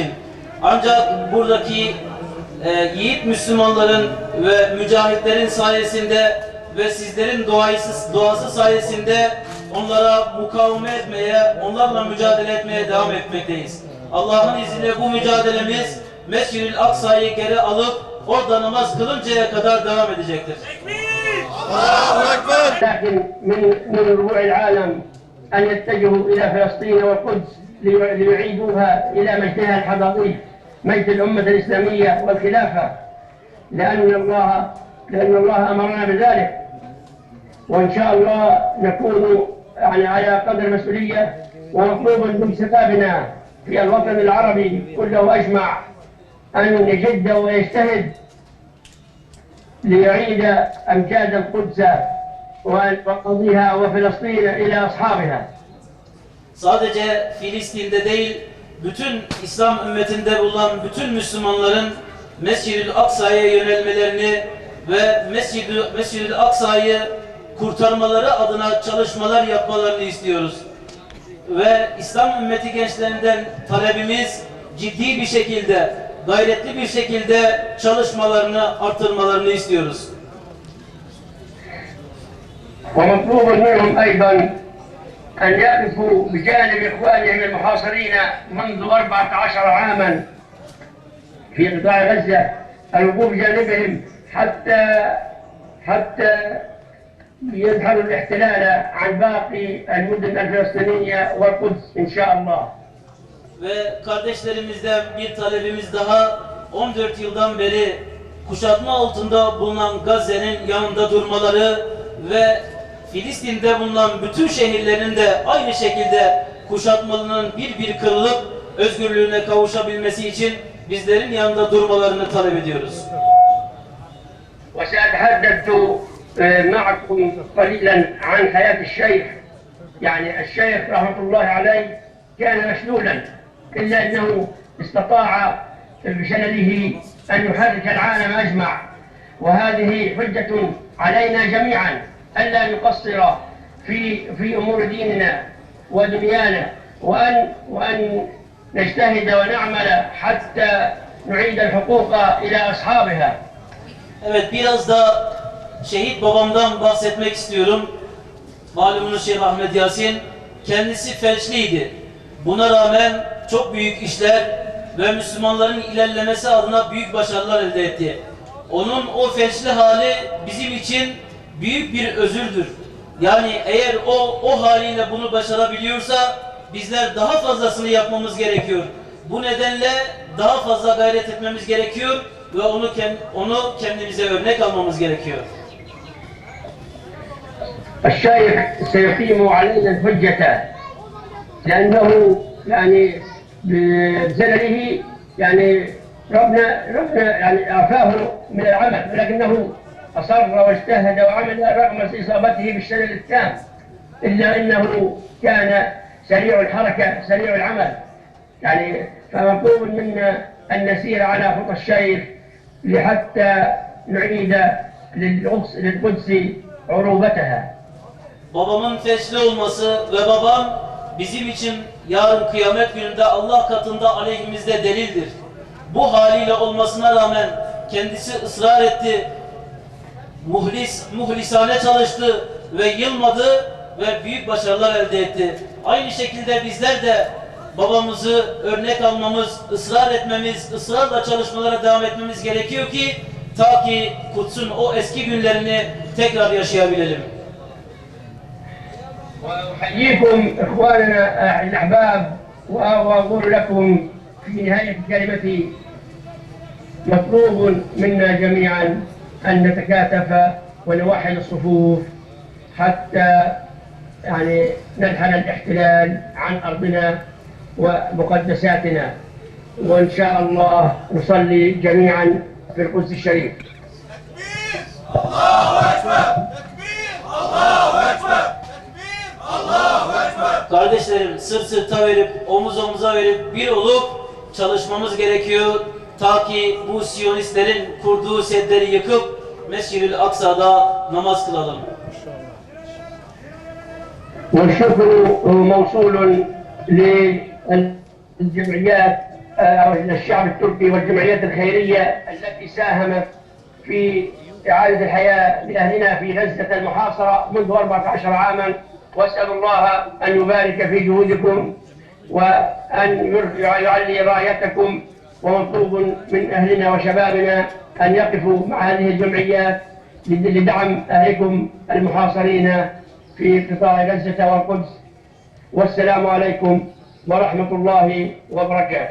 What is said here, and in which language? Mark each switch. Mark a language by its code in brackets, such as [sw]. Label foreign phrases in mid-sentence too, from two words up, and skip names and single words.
[tr] Ancak buradaki yiğit Müslümanların ve mücahitlerin sayesinde ve sizlerin duası sayesinde onlara mukaveme etmeye, onlarla mücadele etmeye devam etmekteyiz. Allah'ın izniyle bu mücadelemiz Mescid-i Aksa'yı geri alıp orada namaz kılıncaya kadar devam edecektir. [ar] لكن من ربوع العالم أن يتجهوا إلى فلسطين والقدس ليعيدوها إلى مجدها الحضاري مجد الأمة الإسلامية والخلافة لأن الله أمرنا بذلك وإن شاء الله نكون يعني على قدر المسؤولية ومطلوب من شبابنا في الوطن العربي كله أجمع أن يجد ويجتهد ليعيد أمجاد القدس وقضيها وفلسطين إلى أصحابها. [tr] Sadece Filistin'de değil, bütün İslam ümmetinde bulunan bütün Müslümanların Mescid-i Aksa'ya yönelmelerini ve Mescid-i Aksa'yı kurtarmaları adına çalışmalar yapmalarını istiyoruz. Ve İslam ümmeti gençlerinden talebimiz ciddi bir şekilde, gayretli bir şekilde çalışmalarını artırmalarını istiyoruz. [ar] ومطلوب منهم أيضا أن يقفوا بجانب إخوانهم المحاصرين منذ 14 عاما في قطاع غزة الوقوف بجانبهم حتى يظهر الاحتلال عن باقي المدن الفلسطينية والقدس إن شاء الله. [tr] Ve kardeşlerimizden bir talebimiz daha 14 yıldan beri kuşatma altında bulunan Gazze'nin yanında durmaları ve Filistin'de bulunan bütün şehirlerin de aynı şekilde kuşatmalının bir kırılıp özgürlüğüne kavuşabilmesi için bizlerin yanında durmalarını talep ediyoruz. [ar] وسأتحدث معكم قليلا عن حياة الشيخ. يعني الشيخ رحمة الله عليه كان مشلولا إلا أنه استطاع بسنده أن يحرك العالم أجمع وهذه حجة علينا جميعا ألا نقصر في أمور ديننا ودنيانا وأن نجتهد ونعمل حتى نعيد الحقوق إلى أصحابها. [tr] Evet, biraz da şehit babamdan bahsetmek istiyorum. Malumunuz Şeyh Ahmet Yasin kendisi felçliydi Buna rağmen çok büyük işler ve Müslümanların ilerlemesi adına büyük başarılar elde etti. Onun o felçli hali bizim için büyük bir özürdür. Yani eğer o haliyle bunu başarabiliyorsa bizler daha fazlasını yapmamız gerekiyor. Bu nedenle daha fazla gayret etmemiz gerekiyor ve onu kendimize örnek almamız gerekiyor. [ar] الشيخ سيقيم علينا الحجة لأنه يعني بزلله يعني ربنا يعني أعفاه من العمل ولكنه أصر واجتهد وعمل رغم إصابته بالشلل التام إلا أنه كان سريع الحركة سريع العمل يعني فمطلوب منا أن نسير على خطى الشيخ لحتى نعيد للقدس عروبتها. [tr] Babamın felçli olması ve babam bizim için yarın kıyamet gününde Allah katında aleyhimizde delildir. Bu haliyle olmasına rağmen kendisi ısrar etti, muhlisane çalıştı ve yılmadı ve büyük başarılar elde etti. Aynı şekilde bizler de babamızı örnek almamız, ısrar etmemiz, ısrarla çalışmalara devam etmemiz gerekiyor ki ta ki Kuds'un o eski günlerini tekrar yaşayabilelim. [ar] وأحييكم إخواننا الأحباب وأقول لكم في نهاية كلمتي مطلوب منا جميعا أن نتكاتف ونوحد الصفوف حتى يعني ننحل الاحتلال عن أرضنا ومقدساتنا وإن شاء الله نصلي جميعا في القدس الشريف. الله أكبر تكبير الله أكبر تكبير الله أكبر. [tr] Kardeşlerim, sırt sırta verip, omuz omuza verip bir olup çalışmamız gerekiyor. Ta ki bu Siyonistlerin kurduğu sedleri yıkıp Mescid-i Aksa'da namaz kılalım. [ar] والشكر موصول للجمعيات أو الشعب التركي والجمعيات الخيرية التي ساهمت في إعادة الحياة لأهلنا في غزة المحاصرة منذ 14 عاما وأسأل الله أن يبارك في جهودكم وأن يعلي رايتكم ومطلوب من أهلنا وشبابنا أن يقفوا مع هذه الجمعيات لدعم أهلكم المحاصرين في قطاع غزة والقدس والسلام عليكم ورحمة الله وبركاته.